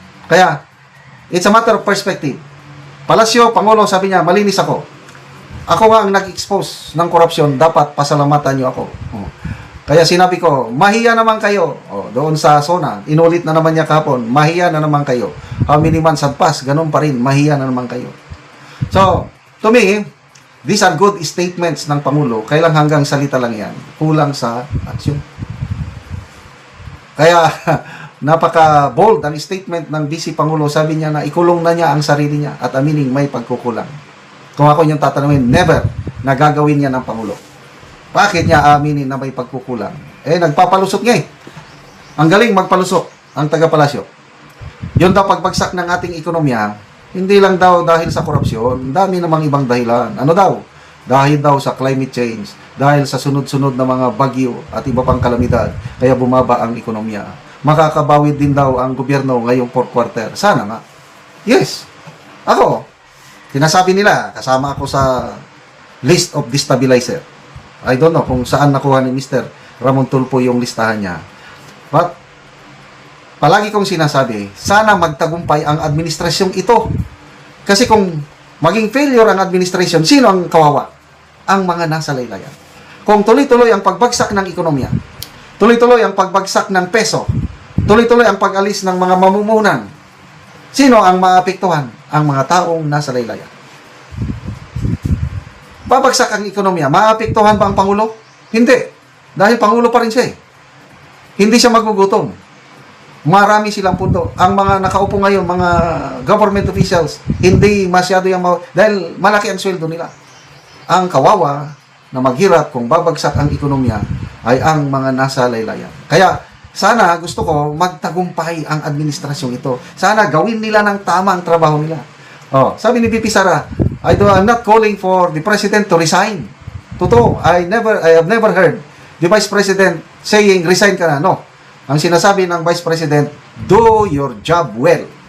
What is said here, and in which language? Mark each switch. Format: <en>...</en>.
<en>Kaya, it's a matter of perspective.</en> <tl>Palasyo, Pangulo, sabi niya, malinis ako. Ako nga ang nag-expose ng korupsyon, dapat pasalamatan niyo ako. Kaya sinabi ko, mahiya naman kayo. Doon sa SONA, inulit na naman niya kahapon, mahiya na naman kayo.</tl> <en>How many months had passed,</en> <tl>ganun pa rin, mahiya na naman kayo.</tl> <en>So, to me, these are good statements ng Pangulo.</en> <tl>Kailang hanggang salita lang yan. Kulang sa aksyon. Kaya, napaka-bold ang statement ng Vice Pangulo. Sabi niya na ikulong na niya ang sarili niya at aminin may pagkukulang. Kung ako yung tatanungin, never na gagawin niya ng Pangulo. Bakit niya aminin na may pagkukulang? Nagpapalusot nga Ang galing magpalusot ang taga-palasyo. Yun daw pagbagsak ng ating ekonomiya, hindi lang daw dahil sa korupsyon, dami namang ibang dahilan. Ano daw? dahil daw sa climate change, dahil sa sunod-sunod na mga bagyo at iba pang kalamidad, kaya bumaba ang ekonomiya. Makakabawi din daw ang gobyerno ngayong fourth quarter. Sana nga. Yes. Ako, sinasabi nila, kasama ako sa</tl> <en>list of destabilizer. I don't know</en> <tl>kung saan nakuha ni Mr. Ramon Tulfo yung listahan niya. But, palagi kong sinasabi, sana magtagumpay ang administrasyong ito. Kasi kung maging failure ang administration, sino ang kawawa? Ang mga nasa laylayan. Kung tuloy-tuloy ang pagbagsak ng ekonomiya, tuloy-tuloy ang pagbagsak ng peso, tuloy-tuloy ang pag-alis ng mga mamumuhunan, sino ang maapektuhan? Ang mga taong nasa laylayan. Babagsak ang ekonomiya, maapektuhan ba ang Pangulo? Hindi. Dahil Pangulo pa rin siya eh. Hindi siya magugutom. Marami silang pundo. Ang mga nakaupo ngayon, mga government officials, hindi masyado dahil malaki ang sweldo nila. Ang kawawa na maghirap kung babagsak ang ekonomiya ay ang mga nasa laylayan. Kaya, sana gusto ko magtagumpay ang administrasyong ito. Sana gawin nila ng tama ang trabaho nila. Sabi ni VP Sara,</tl> <en>I'm not calling for the President to resign. Totoo, I have never heard the Vice President saying,</en> <tl>resign ka na.</tl> <en>No.</en> <tl>Ang sinasabi ng</tl> <en>Vice President, do your job well.</en>